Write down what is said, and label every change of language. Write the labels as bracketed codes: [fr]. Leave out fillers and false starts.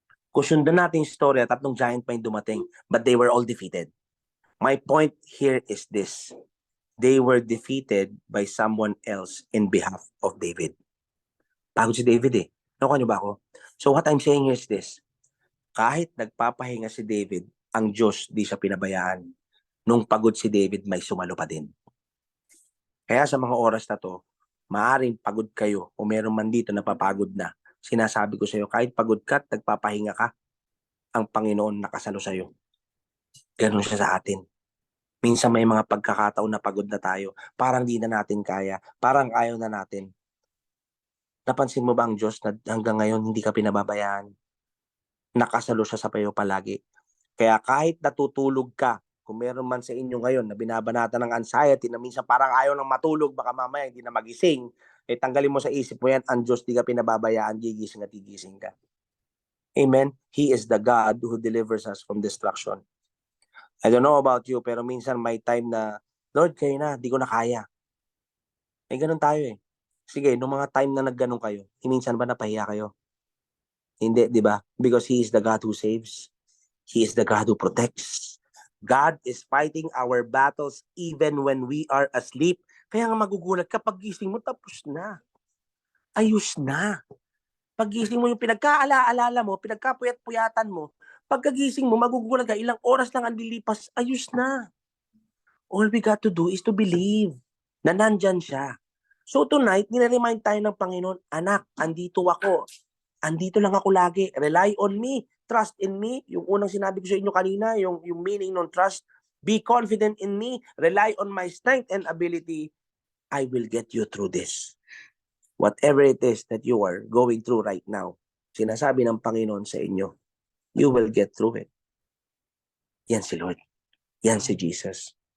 [tl] Kung sundan natin yung story, tatlong giant pa yung dumating, [en] but they were all defeated. My point here is this. They were defeated by someone else in behalf of David. [tl] Pagod si David eh. Nakuha niyo ba ako? [en] So what I'm saying here is this. [tl] Kahit nagpapahinga si David, ang Diyos di siya pinabayaan. Nung pagod si David, may sumalo pa din. Kaya sa mga oras na to, maaring pagod kayo o meron man dito na papagod na. Sinasabi ko sa iyo, kahit pagod ka at nagpapahinga ka, ang Panginoon nakasalo sa iyo. Ganun siya sa atin. Minsan may mga pagkakataon na pagod na tayo. Parang di na natin kaya. Parang ayaw na natin. Napansin mo ba ang Diyos na hanggang ngayon hindi ka pinababayaan? Nakasalo siya sa payo palagi. Kaya kahit natutulog ka, kung meron man sa inyo ngayon na binabanata ng anxiety na minsan parang ayaw nang matulog, baka mamaya hindi na magising, eh tanggalin mo sa isip mo yan, ang Diyos di ka pinababayaan, gigising at gigising ka. Amen? [en] He is the God who delivers us from destruction. I don't know about you, [tl] pero minsan may time na, Lord, kayo na, di ko na kaya. Eh, ganun tayo eh. Sige, nung mga time na nagganong kayo, minsan ba napahiya kayo? Hindi, di ba? [en] Because He is the God who saves. He is the God who protects. God is fighting our battles even when we are asleep. [tl] Kaya nga magugulat ka, pag gising mo, tapos na. Ayos na. Pag gising mo, yung pinagkaala-alala mo, pinagkapuyat-puyatan mo, pagkagising mo, magugulat ka, ilang oras lang ang lilipas, ayos na. [en] All we got to do is to believe [tl] na nandyan siya. [en] So tonight, [tl] nire-remind tayo ng Panginoon, anak, andito ako. Andito lang ako lagi. [en] Rely on me. Trust in me. [tl] Yung unang sinabi ko sa inyo kanina, yung meaning ng trust. [en] Be confident in me. Rely on my strength and ability. I will get you through this. Whatever it is that you are going through right now, [tl] sinasabi ng Panginoon sa inyo, [en] you will get through it. [tl] Yan si Lord. Yan si Jesus.